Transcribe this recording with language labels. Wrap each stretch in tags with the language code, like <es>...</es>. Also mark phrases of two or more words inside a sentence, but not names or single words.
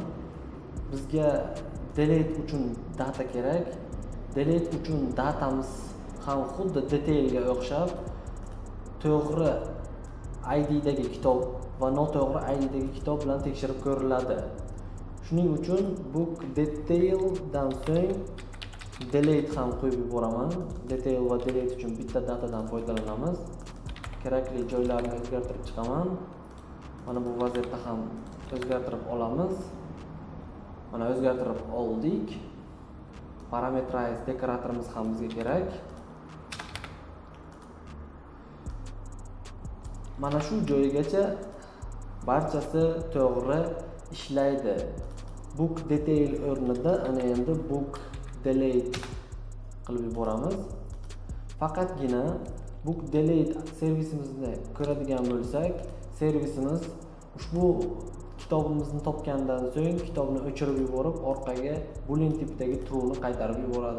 <uz>Bizga delete uchun data kerak. Delete uchun datamiz ham xuddi detailga o'xshab to'g'ri ID dagi kitob va noto'g'ri ID dagi kitob bilan tekshirib ko'riladi. Shuning uchun</uz> <en>book detail</en> <uz>dan so'ng delete ham qo'yib yuboraman. Detail va delete uchun bitta datadan foydalanamiz. Kerakli joylarni o'zgartirib chiqaman. Mana bu vaziyatda ham o'zgartirib olamiz. Mana o'zgartirib oldik. Parameterize dekoratorimiz ham bizga kerak. Mana shu joyigacha barchasi to'g'ri ishlaydi.</uz> <en>Book detail</en> <uz>o'rnida ana endi</uz> <en>book delete</en> <uz>qilib yuboramiz. Faqatgina</uz> <en>book delete</en> <uz>servisimizni ko'radigan bo'lsak, servisimiz ushbu kitobimizni topgandan so'ng kitobni o'chirib yuborib, orqaga boolean tipdagi true ni qaytarib yuboradi.</uz>